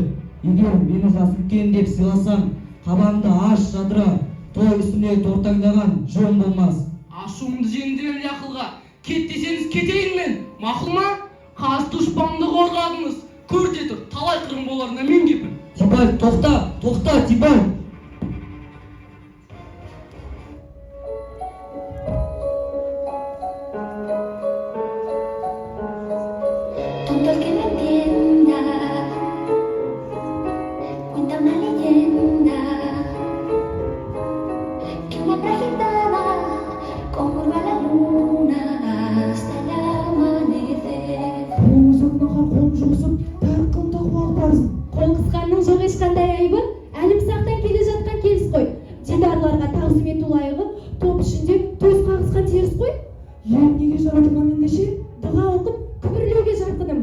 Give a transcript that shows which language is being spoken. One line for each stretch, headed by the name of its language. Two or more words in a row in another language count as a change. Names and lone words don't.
Kazakh: Егер мені жас үлкен деп сыйласаң, қабағыңды аш жадыра, той үстіне тортаңдаған жөн болмас. Ашуымды жеңдірелі ақылға. Кет десеңіз кетейін мен. Мақұл ма? Қас дұшпанды қорғадыңыз. Көрде тұр, талай қырым боларына мен кепіл. Тибаль, тоқта, Тибаль.
Spanish: Tonto el que no entienda, cuenta una leyenda que una trajitada conjuró a la luna hasta el amanecer.
Kazakh: Қолыңыз орнаға қолын жұғысып, бәрі қылымда қуалып барсын. Қол қысқанның жоқ ешқандай айыбы, әлімсақтан келе жатқан келіс қой. Дидарларға тағзым ету лайығы, топ ішінде төс қағысқан теріс қой. Ел неге жаратылған ендеше? Дұға оқып, күбірлеуге жарқыным.